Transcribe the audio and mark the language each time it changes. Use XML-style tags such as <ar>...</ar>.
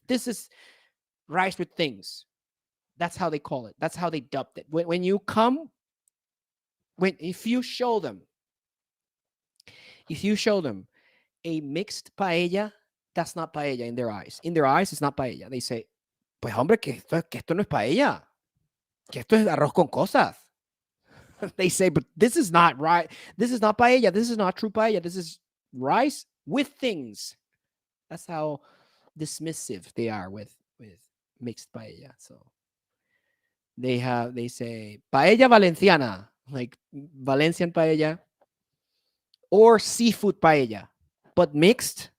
<en>This is rice with things. That's how they call it. That's how they dubbed it. When you come, if you show them a mixed paella, that's not paella in their eyes. In their eyes, it's not paella.</en> <es>They say, pues hombre, que esto no es paella. Que esto es arroz con cosas.</es> <en>They say, but this is not right. This is not paella. This is not true paella. This is rice with things. That's how dismissive they are with mixed paella. So they say paella valenciana, like Valencian paella, or seafood paella, but mixed.</en>